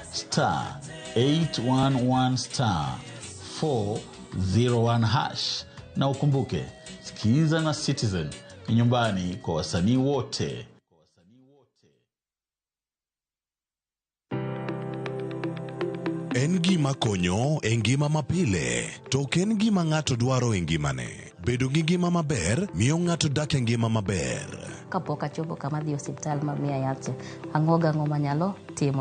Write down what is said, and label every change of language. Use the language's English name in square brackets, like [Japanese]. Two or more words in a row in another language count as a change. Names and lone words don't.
[Swahili] *811*401# na ukumbuke, sikiza na Citizen ni nyumbani kwa wasanii wote. [Luo (Kenya and Tanzania)] En gima konyo e ngima mapile, to ok en gima ng'ato dwaro e ngimane. Bedo gi ngima maber miyo ng'ato dak e ngima maber. Kapok achopo kama dhi osiptal mamiya yath, ang'o manyalo timo.